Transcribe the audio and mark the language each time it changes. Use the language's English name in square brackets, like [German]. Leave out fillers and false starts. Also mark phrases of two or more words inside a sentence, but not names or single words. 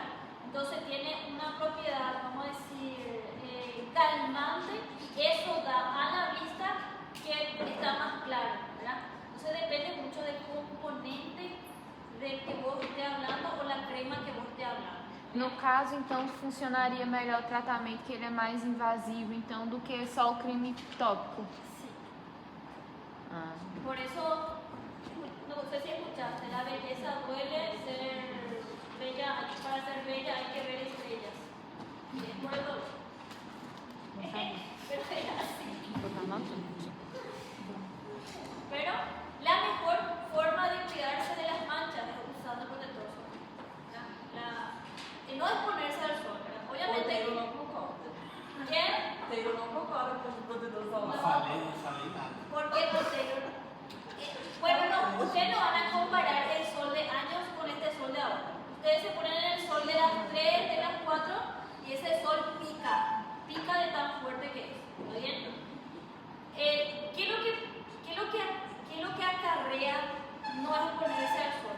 [Spanish] Entonces tiene una propiedad, vamos a decir, calmante, y eso da a la vista que está más claro, ¿verdad? Entonces depende mucho del componente del que vos estés hablando o la crema que vos estés hablando. [Portuguese] No caso, então, funcionaria melhor o tratamento, que ele é mais invasivo, então, do que só o creme tópico. [Spanish] Sí. Ah. Por eso, no sé si escuchaste, la belleza duele, ser bella, para ser bella hay que ver estrellas. Y es por el dolor. Pero es así. [Portuguese] Vou botar uma tudo. [Spanish] Pero la mejor forma de cuidarse de las manchas es usando protector solar. No exponerse al sol, ¿verdad? O Obviamente. [Portuguese] Teiro não concorda. [Spanish] ¿Quién? [Portuguese] Teiro não concorda com o protetor Não solar. falei nada. [Spanish] ¿Por qué no Taylor? Bueno, no, ustedes no van a comparar el sol de años con este sol de ahora. Ustedes se ponen en el sol de las 3, de las 4 y ese sol pica de tan fuerte que es. ¿Está bien? ¿Qué es lo que acarrea no exponerse al sol?